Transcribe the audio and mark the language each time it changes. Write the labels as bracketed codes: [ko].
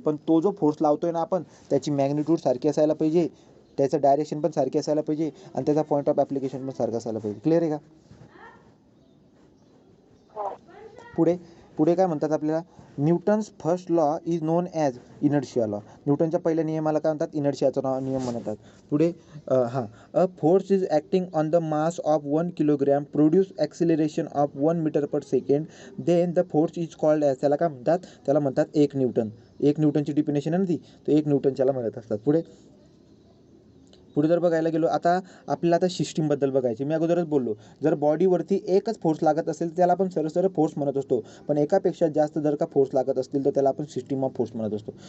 [mr] पण तो जो फोर्स लावतोय ना आपण, त्याची मॅग्निट्यूड सारखी असायला पाहिजे, त्याचं डायरेक्शन पण सारखी असायला पाहिजे, आणि त्याचा पॉईंट ऑफ ॲप्लिकेशन पण सारखा असायला पाहिजे. क्लिअर आहे का. पुढे काय म्हणतात आपल्याला, [en] Newton's first law is known as inertia law. [mr] न्यूटनच्या पहिल्या नियमाला काय म्हणतात, इनर्शियाचा नियम म्हणतात. [en] पुढे a force is acting on the mass of 1 kilogram produce acceleration of 1 metre per second, then the force is called as. [mr] त्याला म्हणतात 1 न्यूटन. 1 न्यूटनची डिफिनेशन आहे ना ती, तर 1 न्यूटन त्याला म्हणत असतात. पुढे जर बघायला गेलो, आता आपल्याला आता सिस्टीमबद्दल बघायचे. मी अगोदरच बोललो, जर बॉडीवरती एकच फोर्स लागत असेल त्याला आपण सरळ फोर्स म्हणत असतो. पण एकापेक्षा जास्त जर का फोर्स लागत असतील तर त्याला आपण सिस्टीम ऑफ फोर्स म्हणत असतो.